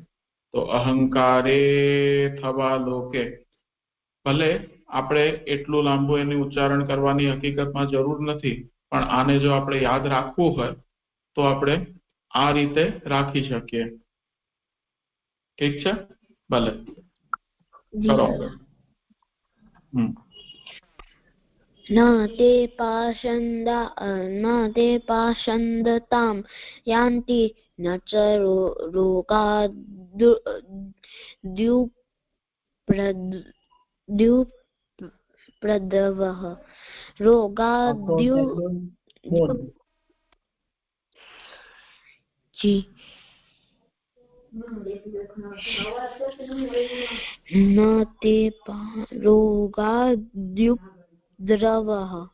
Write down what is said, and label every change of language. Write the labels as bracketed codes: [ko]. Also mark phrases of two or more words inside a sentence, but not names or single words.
[gu] તો અહંકારે થવા લોકે, ભલે આપણે એટલું લાંબુ એનું ઉચ્ચારણ કરવાની હકીકતમાં જરૂર નથી, પણ આને જો આપણે યાદ રાખવું હોય તો આપણે આ રીતે રાખી શકીએ. ઠીક છે? ભલે કરો. [sa] न ते पाषण्डतां यान्ति न च रोगाद्युपद्रवः न ते रोगाद्युपद्रवः